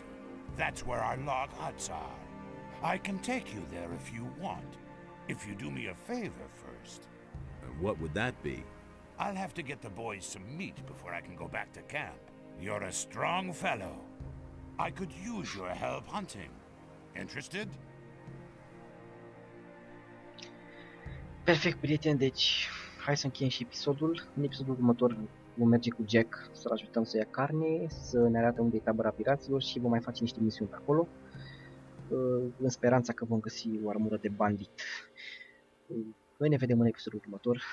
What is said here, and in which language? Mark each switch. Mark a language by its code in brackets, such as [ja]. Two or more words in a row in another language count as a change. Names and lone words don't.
[en] That's where our log huts are. I can take you there if you want, if you do me a favor first. What would that be? I'll have to get the boys some meat before I can go back to camp. You're a strong fellow. I could use your help hunting. Interested? Perfect, [ro] prieteni, deci hai să încheiem și episodul. În episodul următor vom merge cu Jack să-l ajutăm să ia carne, să ne arate unde e tabăra piraților și vom mai face niște misiuni pe acolo, în speranța că vom găsi o armură de bandit. Noi ne vedem în episodul următor.